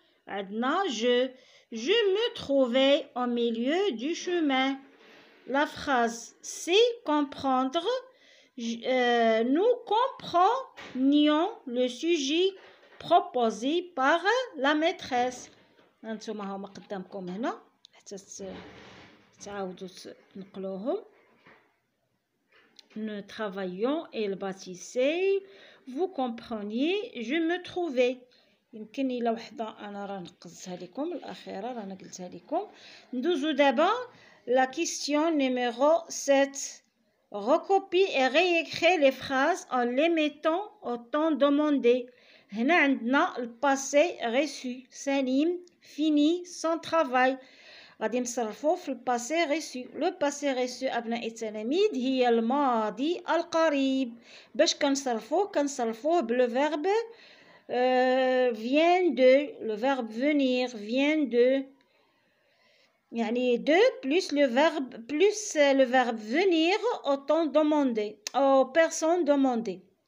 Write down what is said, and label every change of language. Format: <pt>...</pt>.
<fr>عندنا je me trouvais au milieu du chemin. La phrase C, comprendre. Nous comprenions le sujet proposé par la maîtresse.</fr> <ar>هانتوما هما قدامكم هنا حتى تعاودوا تنقلوهم.</ar> <fr>Nous travaillions, elle bâtissait, vous compreniez, je me trouvais.</fr> <ar>يمكن إلا وحده أنا راه نقزتها لكم الأخيرة رانا قلتها لكم.</ar> <fr>ندوزو دابا la question numéro 7. Recopie et réécris les phrases en les mettant au temps demandé.</fr> <ar>هنا عندنا الباسي ريسو.</ar> <fr>سليم fini son travail.</fr> <ar>غادي نصرفو في الباسي ريسو. لو باسي ريسو أبناء التلاميذ هي الماضي القريب. باش كنصرفوه بلو فيرب vient de.</ar> <fr>Le verbe venir vient de. يعني de plus le verbe venir au temps demandé, aux personnes demandées.</fr>